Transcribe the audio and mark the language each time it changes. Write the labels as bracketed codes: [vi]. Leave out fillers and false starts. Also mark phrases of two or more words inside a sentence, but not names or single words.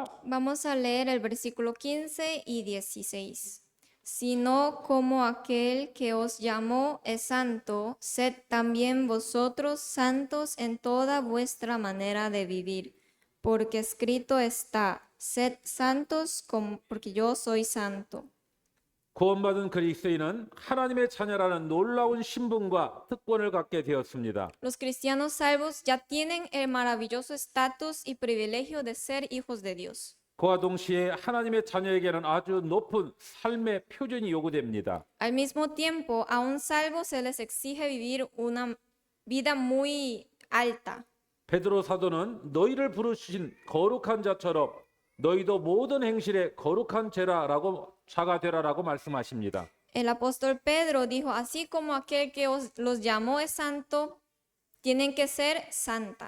[es] Vamos a leer el versículo 15 y 16. Sino como aquel que os llamó es santo, sed también vosotros santos en toda vuestra manera de vivir, porque escrito está, sed santos porque yo soy santo. [ko] 구원받은 그리스도인은 하나님의 자녀라는 놀라운 신분과 특권을 갖게 되었습니다. [es] Los cristianos salvos ya tienen el maravilloso estatus y privilegio de ser hijos de Dios. [ko] 그와 동시에 하나님의 자녀에게는 아주 높은 삶의 표준이 요구됩니다. [es] Al mismo tiempo, a un salvo se les exige vivir una vida muy alta. [ko] 베드로 사도는 너희를 부르신 거룩한 자처럼 너희도 모든 행실에 거룩한 자가 되라라고 말씀하십니다. [es] El apóstol Pedro dijo, así como aquel que los llamó es santo, tienen que ser santa.